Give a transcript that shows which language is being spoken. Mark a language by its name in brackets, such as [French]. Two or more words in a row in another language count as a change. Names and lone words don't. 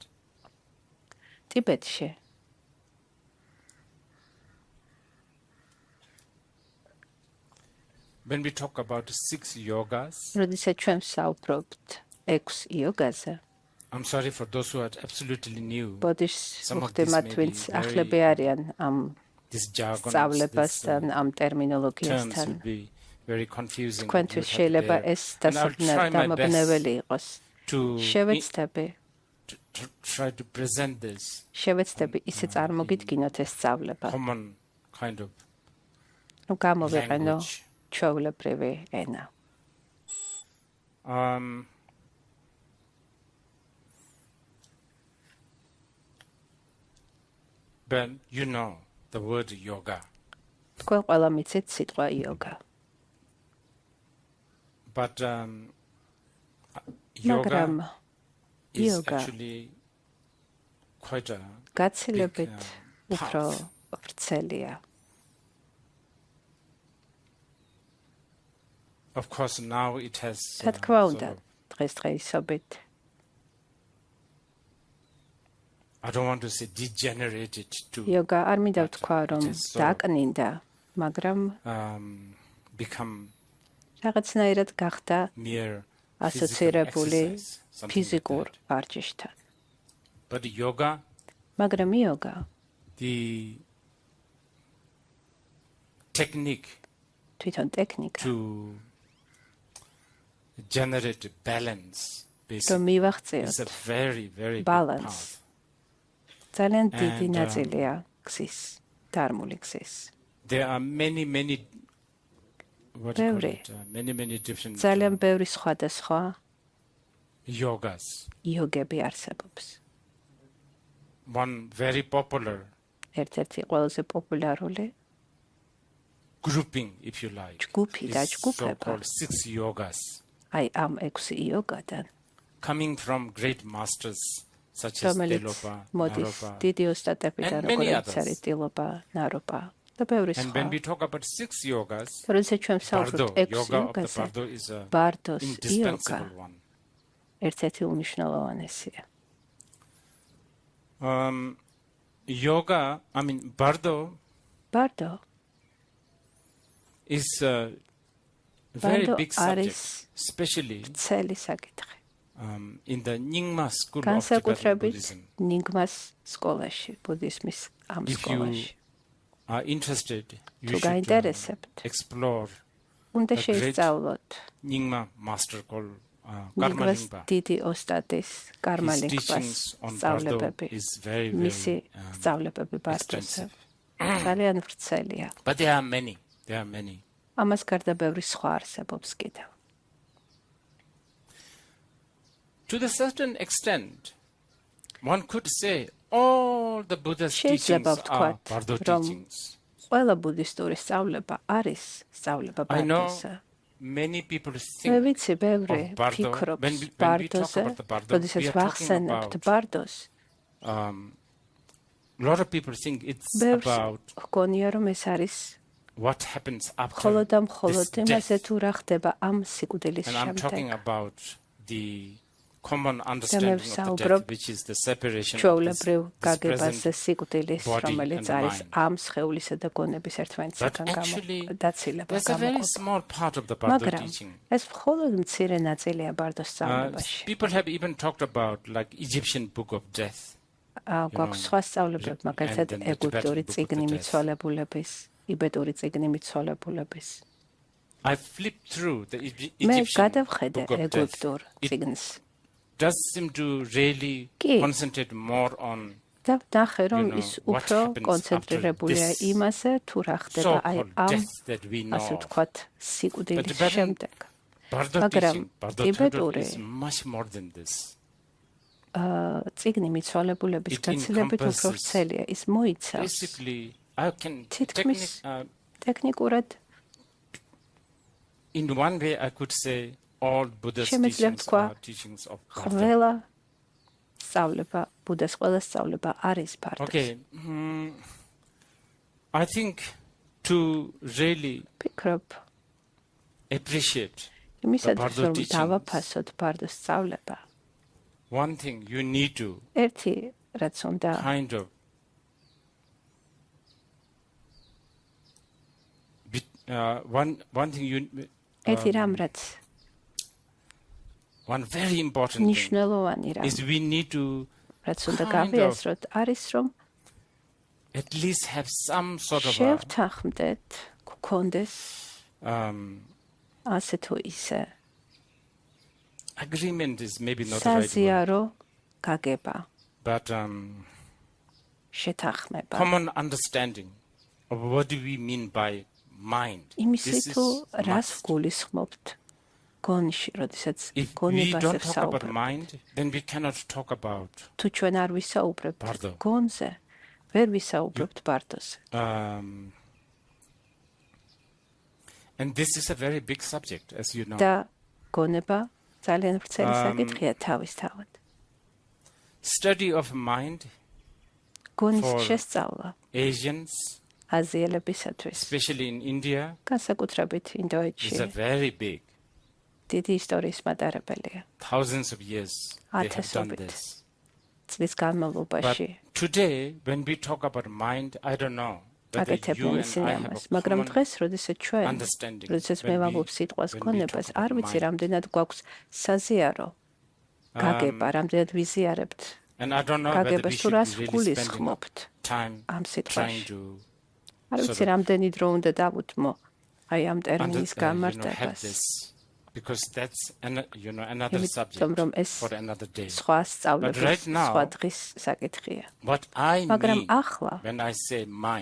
[Georgian] ტიბეტში [English] when we talk about 6 yogas, [Georgian] როდესაც ჩვენ ვსაუბრობთ 6 იოგაზე, [English] I'm sorry for those who are absolutely new. [Georgian] ბოდიშ [English] Some of this [Georgian] მოხდემათ, [English] may [Georgian] ვინც [English] be [Georgian] ახლები არიან ამ [English] This jargon, [Georgian] სწავლებასთან, ამ [English] terms [Georgian] ტერმინოლოგიასთან. [English] will be very confusing. [Georgian] თქვენთვის შეიძლება ეს დასაბნეველი იყოს. [English] to [Georgian] შევეცდები [English] try to present this [Georgian] შევეცდები ისე წარმოგიდგინოთ ეს სწავლება. [English] common kind of [Georgian] ნუ გამოვიყენო [English] language. [Georgian] ჩვეულებრივი ენა. [English] But you know the word yoga. [Georgian] თქვენ ყველა მიცით სიტყვა იოგა. [English] But [Georgian] მაგრამ [English] yoga is [Georgian] იოგა [English] actually quite a [Georgian] გაცილებით [English] big, [Georgian] უფრო [English] path. [Georgian] ვრცელია. [English] Of course, now it has [Georgian] რა თქმა [English] sort [Georgian] უნდა, [English] of- [Georgian] დღესდღეობით [English] I don't want to say degenerated to [Georgian] იოგა არ მინდა [English] but [Georgian] ვთქვა, რომ [English] it has sort of, [Georgian] დაკნინდა, მაგრამ [English] become [Georgian] რაღაცნაირად გახდა [English] mere [Georgian] ასოცირებული [English] physical exercise, something like [Georgian] ფიზიკურ [English] that. [Georgian] ვარჯიშთან. [English] But yoga, [Georgian] მაგრამ იოგა [English] the technique [Georgian] თვითონ ტექნიკა, [English] to generate balance, [Georgian] რომ [English] basically, is a [Georgian] მივახციოთ [English] very, very big balance. path. [Georgian] ძალიან დიდი [English] And, [Georgian] ნაწილია გზის, დარმული გზის. [English] There are many, what do you call [Georgian] ბევრი, [English] it? Many different [Georgian] ძალიან ბევრი სხვადასხვა [English] yogas. [Georgian] იოგები არსებობს. [English] One very popular [Georgian] ერთ-ერთი ყველაზე პოპულარული [English] grouping, if you like, [Georgian] ჯგუფი და [English] is [Georgian] ჯგუფება. [English] so-called 6 yogas, [Georgian] აი ამ 6 იოგადან, [English] coming from great masters such as [Georgian] რომელიც [English] Tilopa, [Georgian] მოდის [English] Naropa. [Georgian] დიდი ოსტატებიდან, [English] and many [Georgian] როგორც [English] others. [Georgian] არის ტილობა, ნაროპა და ბევრი [English] And [Georgian] სხვა. [English] when we talk about 6 yogas, [Georgian] როდესაც ჩვენ ვსაუბრობთ [English] Bardo, [Georgian] 6 [English] yoga of the [Georgian] იოგაზე, [English] Bardo is a [Georgian] ბარდოს იოგა [English] indispensable one. [Georgian] ერთ-ერთი უმნიშვნელოვანესია. [English] Yoga, I mean, Bardo [Georgian] ბარდო [English] is a very Bardo big subject, [Georgian] არის [English] especially [Georgian] ცელი საკითხი. [English] in the Nyingma school of Tibetan [Georgian] განსაკუთრებით [English] Buddhism. [Georgian] ნიგმას სკოლაში, ბუდიზმის ამ [English] If you [Georgian] სკოლაში. [English] are interested, you [Georgian] თუ [English] should [Georgian] გაინტერესებთ, [English] explore [Georgian] უნდა [English] the great [Georgian] შეისწავლოთ [English] Nyingma master called [Georgian] ნიგმას [English] Karmalingpa. [Georgian] დიდი ოსტატის [English] His [Georgian] კარმალინგბას [English] teachings on Bardo [Georgian] სწავლებები, [English] is very, [Georgian] მისი [English] very [Georgian] სწავლებები ბარდოზე. [English] extensive. [Georgian] ძალიან ვრცელია. [English] But there are many. [Georgian] ამას გარდა ბევრი სხვა არსებობს კიდევ. [English] To the certain extent, one could say all the Buddha's teachings [Georgian] შეიძლება [English] are [Georgian] ვთქვათ, [English] Bardo [Georgian] რომ [English] teachings. [Georgian] ყველა ბუდისტური სწავლება არის სწავლება [English] I know [Georgian] ბარდოზე. [English] many people [Georgian] მე [English] think [Georgian] ვიცი, ბევრი [English] of Bardo. [Georgian] ფიქრობს [English] When we talk [Georgian] ბარდოზე, [English] about the Bardo, [Georgian] როდესაც [English] we are talking [Georgian] ვახსენებთ [English] about [Georgian] ბარდოს, [English] a lot of people think it's [Georgian] ბევრს [English] about [Georgian] ჰგონია, რომ ეს არის [English] what happens after [Georgian] მხოლოდ და მხოლოდ [English] this [Georgian] იმაზე [English] death. [Georgian] თუ რა ხდება ამ სიკვდილის [English] And I'm talking [Georgian] შემდეგ. [English] about the common understanding of the [Georgian] ვსაუბრობ [English] death, which is the separation of [Georgian] ჩვეულებრივ [English] this [Georgian] გაგებაზე [English] present. [Georgian] სიკვდილის, [English] body [Georgian] რომელიც [English] and [Georgian] არის [English] mind. [Georgian] ამ სხეულისა და გონების [English] But [Georgian] ერთმანეთისგან [English] actually, [Georgian] დაცილება [English] there's a very [Georgian] გამოყოფა. [English] small part of the Bardo [Georgian] მაგრამ [English] teaching. [Georgian] ეს მხოლოდ მცირე ნაწილია ბარდოს სწავლებაში. [English] People have even talked about like Egyptian book of death. [Georgian] გვაქვს სხვა სწავლებები, მაგალითად [English] and then the [Georgian] ეგვიპტური [English] Tibetan book of [Georgian] წიგნი [English] the death. [Georgian] მიცვალებულების, იბეტური წიგნი მიცვალებულების. [English] I flipped through the [Georgian] მე [English] Egyptian [Georgian] გადავხედე [English] book of death. [Georgian] ეგვიპტურ წიგნს. [English] does seem to really [Georgian] კი. [English] concentrate more on [Georgian] და ნახე რომ [English] You know, [Georgian] ის [English] what [Georgian] უფრო [English] happens [Georgian] კონცენტრირებულია [English] after this [Georgian] იმაზე თუ რა ხდება აი [English] so-called [Georgian] ამ [English] death that we know. [Georgian] ასე ვთქვათ სიკვდილის [English] But [Georgian] შემდეგ. [English] Bardo [Georgian] მაგრამ [English] teaching, Bardo [Georgian] ტიბეტური [English] is much more than this. [Georgian] წიგნი მიცვალებულების [English] It [Georgian] გაცილებით უფრო [English] encompasses [Georgian] ვრცელია. ის მოიცავს [English] Basically, I can [Georgian] თითქმის ტექნიკურად [English] in one way I could say all Buddha's [Georgian] შემიძლია [English] teachings [Georgian] ვთქვა, [English] are teachings of Bardo. [Georgian] ყველა სწავლება, ბუდას ყველა სწავლება არის ბარდოს. [English] Okay, I think to really [Georgian] ფიქრობ, [English] appreciate [Georgian] იმისათვის [English] Bardo [Georgian] რომ [English] teachings. [Georgian] დავაფასოთ ბარდოს სწავლება, [English] one thing you need to [Georgian] ერთი რაც უნდა [English] kind of one thing you [Georgian] ერთი რამ რაც [English] one very important thing [Georgian] ნიშნულოვანი რამ [English] is we need to [Georgian] რაც უნდა [English] kind of [Georgian] გავიაზროთ არის რომ [English] at least have some sort of a, [Georgian] შევთანხმდეთ, გქონდეს ასე თუ ისე [English] agreement is maybe not the right word, [Georgian] საზიარო გაგება, [English] but [Georgian] შეთანხმება. [English] common understanding of what do we mean by mind. [Georgian] იმისი [English] This is [Georgian] თუ რას [English] must. [Georgian] გულისხმობთ გონში, როდესაც [English] If we [Georgian] გონებაზე [English] don't talk about [Georgian] ვსაუბრობთ. [English] mind, then we cannot talk about [Georgian] თუ ჩვენ არ ვისაუბრებთ [English] Bardo. [Georgian] გონზე, ვერ ვისაუბრებთ ბარდოზე. [English] and this is a very big subject, as you know. [Georgian] და გონება ძალიან ვრცელი საკითხია თავისთავად. [English] Study of mind [Georgian] გონის [English] for [Georgian] შესწავლა [English] Asians, [Georgian] აზიელებისათვის, [English] especially in India, [Georgian] განსაკუთრებით [English] is [Georgian] ინდოეთში, [English] a very big. [Georgian] დიდი ისტორიის მატარებელია. [English] Thousands of years they have done [Georgian] ათასობით [English] this. [Georgian] წლის [English] But [Georgian] განმავლობაში [English] today, when we talk about mind, I don't know whether you [Georgian] აკეთებდნენ [English] and [Georgian] ისინი [English] I have [Georgian] ამას. [English] a [Georgian] მაგრამ [English] common [Georgian] დღეს, როდესაც ჩვენ, [English] understanding [Georgian] როდესაც მე [English] when we- [Georgian] ვამბობ სიტყვას [English] when we [Georgian] გონებას, [English] talk [Georgian] არ [English] about [Georgian] ვიცი [English] mind. [Georgian] რამდენად გვაქვს საზიარო გაგება, რამდენად ვიზიარებთ [English] And I don't know whether we [Georgian] გაგებას თუ [English] should [Georgian] რას [English] be really spending [Georgian] გულისხმობთ [English] time [Georgian] ამ [English] trying [Georgian] სიტყვაში. [English] to [Georgian] არ [English] sort [Georgian] ვიცი [English] of [Georgian] რამდენი დრო უნდა დავუთმო აი ამ ტერმინის [English] have [Georgian] გამარტებას. [English] this, because that's another [Georgian] იმიტომ [English] subject [Georgian] რომ ეს [English] for another day. [Georgian] სხვა სწავლების, [English] But right now- [Georgian] სხვა დღის საკითხია. [English] What I [Georgian] მაგრამ [English] mean [Georgian] ახლა [English] when I say mind